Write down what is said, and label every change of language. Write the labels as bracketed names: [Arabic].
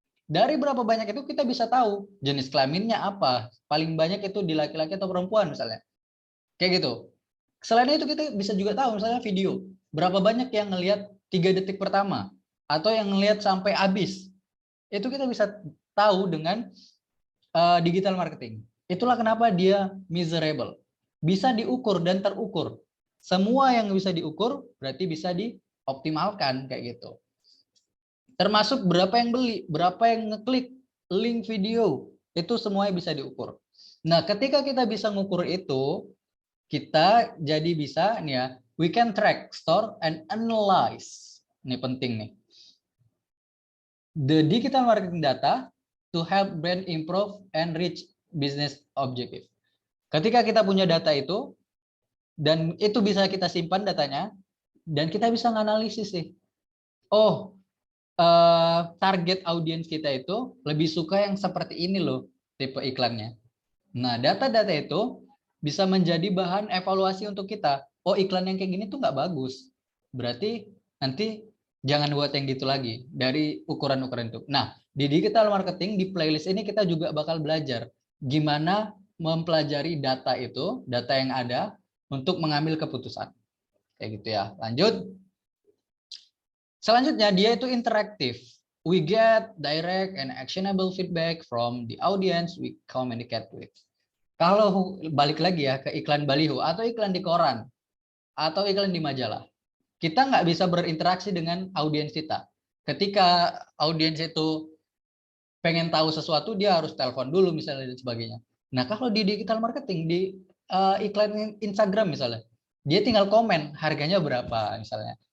[Indonesian] Dari berapa banyak itu kita bisa tahu jenis kelaminnya apa, paling banyak itu di laki-laki atau perempuan misalnya, kayak gitu. Selain itu kita bisa juga tahu misalnya video berapa banyak yang ngelihat 3 detik pertama atau yang ngelihat sampai habis. Itu kita bisa tahu dengan digital marketing. Itulah kenapa dia measurable. Bisa diukur dan terukur. Semua yang bisa diukur berarti bisa dioptimalkan kayak gitu. Termasuk berapa yang beli, berapa yang ngeklik link video, itu semuanya bisa diukur. Nah, ketika kita bisa ngukur itu, kita jadi bisa nih ya, [English] we can track, store, and analyze. [Indonesian] Ini penting nih. [English] The digital marketing data to help brand improve and reach business objective. [Indonesian] Ketika kita punya data itu, dan itu bisa kita simpan datanya, dan kita bisa menganalisis sih. Oh, target audiens kita itu lebih suka yang seperti ini loh, tipe iklannya. Nah, data-data itu bisa menjadi bahan evaluasi untuk kita. Oh, iklan yang kayak gini tuh nggak bagus. Berarti nanti jangan buat yang gitu lagi dari ukuran-ukuran itu. Nah, di digital marketing, di playlist ini kita juga bakal belajar gimana mempelajari data itu, data yang ada untuk mengambil keputusan. Kayak gitu ya. Lanjut. Selanjutnya dia itu interaktif. [English] We get direct and actionable feedback from the audience we communicate with. [Indonesian] Kalau balik lagi ya ke iklan baliho atau iklan di koran atau iklan di majalah, kita nggak bisa berinteraksi dengan audiens kita. Ketika audiens itu pengen tahu sesuatu, dia harus telepon dulu misalnya dan sebagainya. Nah kalau di digital marketing, di iklan Instagram misalnya, dia tinggal komen harganya berapa misalnya.